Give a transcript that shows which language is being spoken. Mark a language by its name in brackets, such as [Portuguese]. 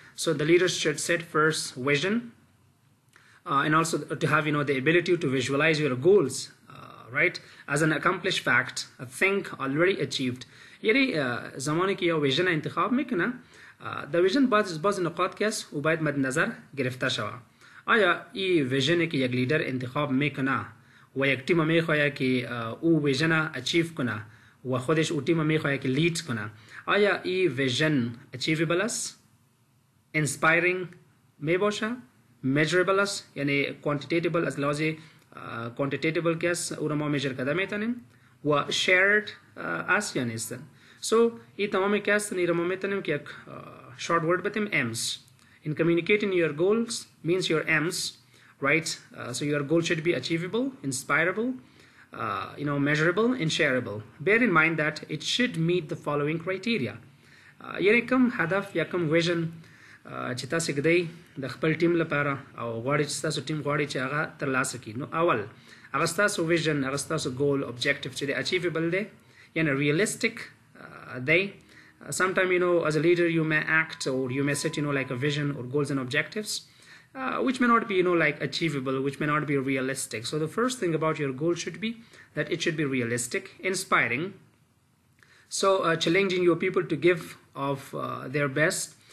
[English] So the leader should set first vision, and also to have the ability to visualize your goals, right, as an accomplished fact, a thing already achieved. [Persian] یعنی زمانی که یا ویژن انتخاب میکنه، در ویژن بعض نقاط که است و باید مد نظر گرفته شود. آیا این ویژنی که یک لیدر انتخاب میکنه و یک تیم میخواد که او ویژن اچیو کنه و خودش او تیم میخواد که لید کنه، آیا این ویژن اچیویبل است، انسپایرینگ می باشه، measurable است، یعنی quantitative از لحاظ quantitative که است او را ما میجر کرده میتونیم، و shared است یا نیستن. So این تمامی که است این را ما میتونیم که یک [English] short word [Persian] بتیم M's. [English] In communicating your goals means your M's, right? So your goal should be achievable, inspirable, measurable and shareable. Bear in mind that it should meet the following criteria. [Pashto] یعنی کوم هدف یا کوم ویژن چې تاسو کدی د خپل ټیم لپاره او غواړئ چې تاسو ټیم غواړئ چې هغه ترلاسه کړي، نو اول هغه تاسو ویژن، هغه تاسو ګول، objective چې دی achievable دی، یعنی realistic دی. [English] Sometimes as a leader you may act or you may set like a vision or goals and objectives which may not be like achievable, which may not be realistic. So the first thing about your goal should be that it should be realistic, inspiring, so challenging your people to give of their best.